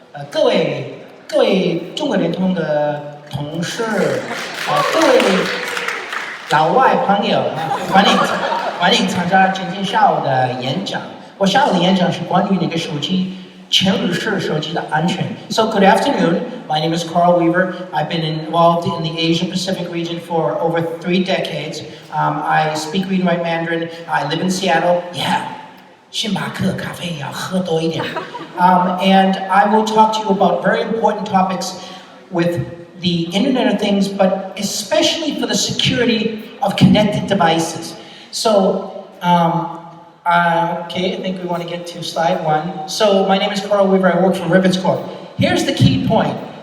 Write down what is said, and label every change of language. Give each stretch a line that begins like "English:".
Chinese: 各位中国联通的同事，各位老外朋友，欢迎参加今天下午的演讲。我下午的演讲是关于那个手机前日式手机的安全。
English: So good afternoon. My name is Karl Weaver. I've been involved in the Asia Pacific region for over 3 decades. I speak, read, and write Mandarin. I live in Seattle. Yeah.
Chinese: 星巴克咖啡要喝多一点。
English: And I will talk to you about very important topics with the Internet of Things, but especially for the security of connected devices. So, okay, I think we want to get to slide 1. So, my name is Karl Weaver. I work for Rivets Corp. Here's the key point.